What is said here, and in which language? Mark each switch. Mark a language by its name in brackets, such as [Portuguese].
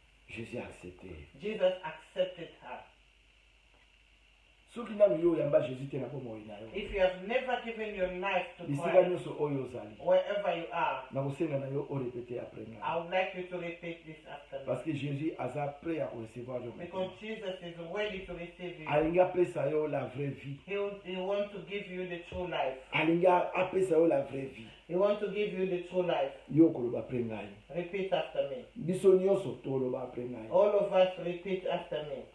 [French] Jésus a accepté. [English] Jesus accepted her. [Lingala] Soki nanu yo oyamba Jésus te na bomoi na yo, [English] If you have never given your life to [Lingala] bisika [English] Christ, [Lingala] nyonso oyo ozali, [English] wherever you are, [Lingala] nakosenga na yo orepete après ngai. [English] I would like you to repeat this after me. [French] Parce que Jésus [Lingala] aza [French] prêt à recevoir [Lingala] yo. [English] Because Jesus is ready to receive you. [Lingala] Alingi apesa yo [French] la vraie vie. [English] He wants to give you the true life. [Lingala] Alingi apesa yo [French] la vraie vie. [English] He wants to give you the true life. [Lingala] Yo koloba après ngai. [English] Repeat after me. [Lingala] Biso nyonso toloba après ngai. [English] All of us repeat after me.